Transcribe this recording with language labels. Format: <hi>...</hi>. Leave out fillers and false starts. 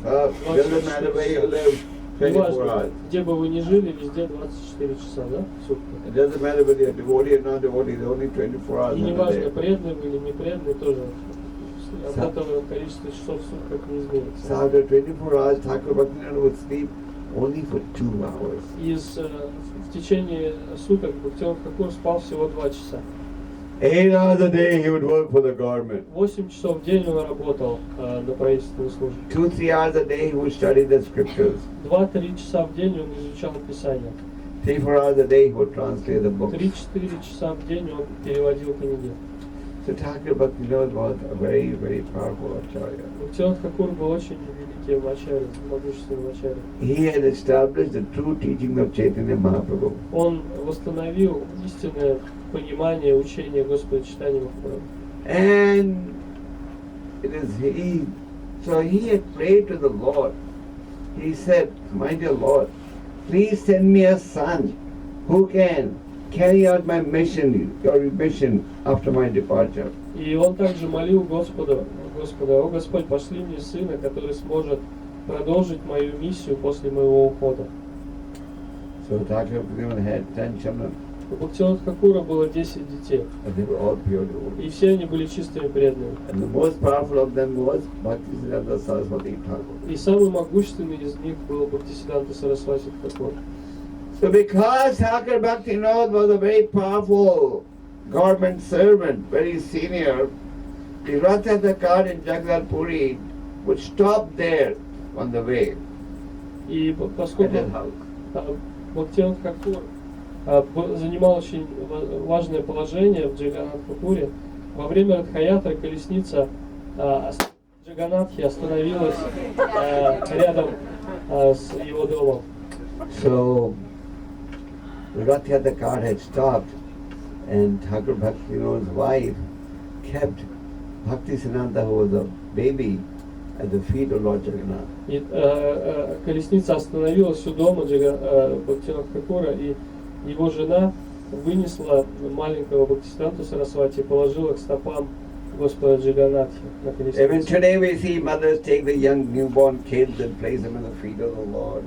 <en>Doesn't matter where you live, 24</en> <ru>Неважно,</ru> <en>hours.</en> <ru>где бы вы ни жили, везде 24 часа, да, в сутках.</ru> <en>It doesn't matter whether you're devotee or not devotee, there's only 24 hours</en> <ru>И</ru> <en>in a</en> <ru>неважно,</ru> <en>day.</en> <ru>преданный вы или не преданный, тоже от этого количество часов в сутках не изменится.</ru> <en>So after 24 hours, Thakur Bhaktivinoda would sleep only for 2 hours.</en> <ru>В течение суток Бхактивinoda Тхакур спал всего 2 часа.</ru> <en>8 hours a day he would work for the government.</en> <ru>8 часов в день он работал на правительственной службе.</ru> <en>2-3 hours a day he would study the scriptures.</en> <ru>2-3 часа в день он изучал Писание.</ru> <en>3-4 hours a day he would translate the books.</en> <ru>3-4 часа в день он переводил книги.</ru> <en>So Thakur Bhaktivinoda was a very, very powerful acharya.</en> <ru>Бхактивinoda Тхакур был очень великим ачарьей, могущественным ачарьей.</ru> <en>He had established the true teaching of Chaitanya Mahaprabhu.</en> <ru>Он восстановил истинное понимание учения Господа Чайтаньи Махапрабху.</ru> <en>And it is so he had prayed to the Lord. He said, "My dear Lord, please send me a son who can carry out my mission, your mission after my departure."</en> <ru>И он также молил Господа, о Господь, пошли мне сына, который сможет продолжить мою миссию после моего ухода.</ru> <en>So Thakur had 10 children,</en> <ru>У Бхактивinoda Тхакура было 10 детей,</ru> <en>and they were all pure devotees.</en> <ru>и все они были чистыми преданными.</ru> <en>And the most powerful of them was Bhaktisiddhanta Saraswati Thakur.</en> <ru>И самый могущественный из них был Бхактисиддханта Сарасвати Тхакур.</ru> <en>So because Thakur Bhaktivinoda was a very powerful government servant, very senior, the Rath cart in Jagannath Puri would stop there on the way.</en> <ru>И поскольку</ru> <en>And then how?</en> <ru>Бхактивinoda Тхакур занимал очень важное положение в Джаганнатхапуре, во время Радхаятры колесница Джаганнатхи остановилась рядом с его домом.</ru> <en>So the Rath cart had stopped, and Thakur Bhaktivinoda's wife kept Bhaktisiddhanta, who was a baby, at the feet of Lord Jagannath.</en> <ru>И колесница остановилась у дома Бхактивinoda Тхакура, и его жена вынесла маленького Бхактисиддханту Сарасвати и положила к стопам Господа Джаганнатхи на</ru> <en>Even</en> <ru>колесницу.</ru> <en>today we see mothers take the young newborn kids and place them in the feet of the Lord.</en>